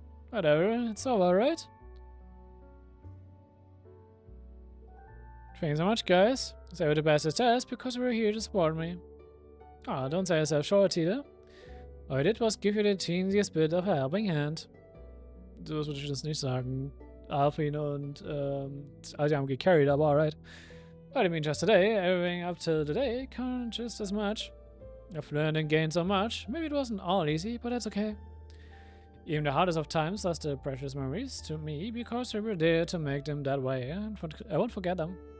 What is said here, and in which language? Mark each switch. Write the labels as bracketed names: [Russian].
[English] Whatever, it's over, right? Thanks so much, guys. I was able to pass the test because you were here to support me. Ah, don't sell yourself short, either. All I did was give you the teeniest bit of a helping hand. [German] Sowas würde ich das nicht sagen. Alfin und Aldi haben gecarried, aber alright. [English] But I mean, just today, everything up till today counted just as much. I've learned and gained so much. Maybe it wasn't all easy, but that's okay. Even the hardest of times lost their precious memories to me because we were there to make them that way, and I won't forget them.